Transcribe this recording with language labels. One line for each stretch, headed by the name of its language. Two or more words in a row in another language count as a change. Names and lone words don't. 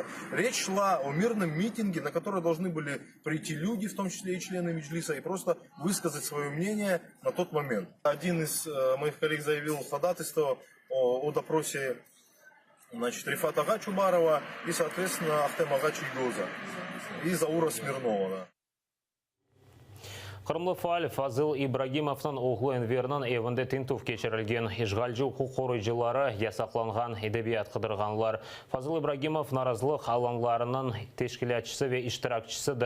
Russian: Речь шла о мирном митинге, на который должны были прийти люди, в том числе и члены Меджлиса, и просто высказать свое мнение на тот момент. Один из моих коллег заявил ходатайство о допросе, значит, Рифата ага Чубарова и, соответственно, Ахтема ага Чейгоза и Заура Смирнова.
Crimean Tatar: Qırımlı faal Fazıl İbragimовның oğlu Enver'nin evinde tintuf keçirilgen işgalci hukuk koruyucuları yasaklanğan edebiyat qıdırğanlar. Fazıl İbragimov narazılıq alanlarının teşkilatçısı ve iştirakçısıdır.